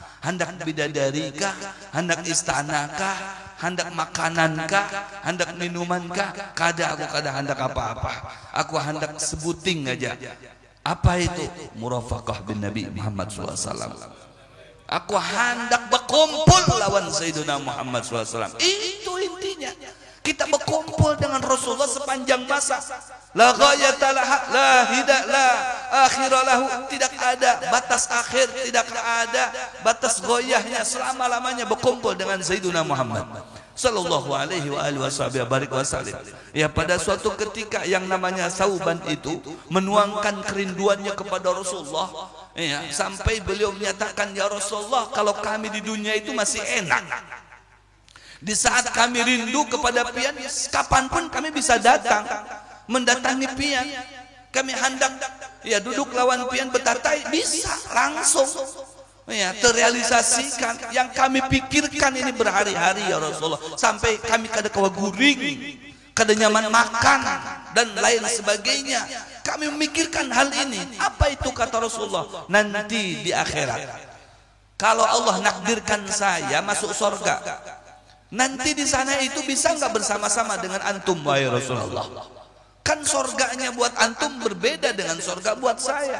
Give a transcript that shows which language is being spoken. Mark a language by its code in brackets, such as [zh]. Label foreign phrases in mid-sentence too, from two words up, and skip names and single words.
[bjn] Hendak bidadari kah? Hendak istana kah? Hendak makanan kah? Hendak minuman kah? Kada, aku kada hendak apa-apa. Aku hendak sebuting aja. [id] Apa itu? [ar] Murafaqah bin Nabi Muhammad SAW. [bjn] Aku hendak berkumpul lawan Sayyidina Muhammad SAW. [id] Itu intinya. Kita berkumpul dengan Rasulullah sepanjang masa. [ar] La ghayata la hida la akhira lahu, [id] tidak ada batas akhir, tidak ada batas goyahnya, selama-lamanya berkumpul dengan Sayyidina Muhammad [ar] Sallallahu alaihi wasallam. [id] Ya, pada suatu ketika yang namanya Sauban itu menuangkan kerinduannya kepada Rasulullah, Ya, sampai beliau menyatakan, [ar] ya Rasulullah, [id] kalau kami di dunia itu masih enak. Di saat kami rindu kepada pian, kapanpun kami bisa datang mendatangi pian. [bjn] Kami hendak ya duduk lawan pian betatai, bisa langsung ya terrealisasikan yang kami pikirkan ini berhari-hari ya Rasulullah, sampai kami kada kawa guring, kada nyaman makan dan lain sebagainya. [id] Kami memikirkan hal ini. Apa itu kata Rasulullah? Nanti di akhirat, kalau Allah nakdirkan saya masuk surga, nanti di sana itu bisa nggak bersama-sama dengan antum wahai Rasulullah? Kan surganya buat antum berbeda dengan surga buat saya.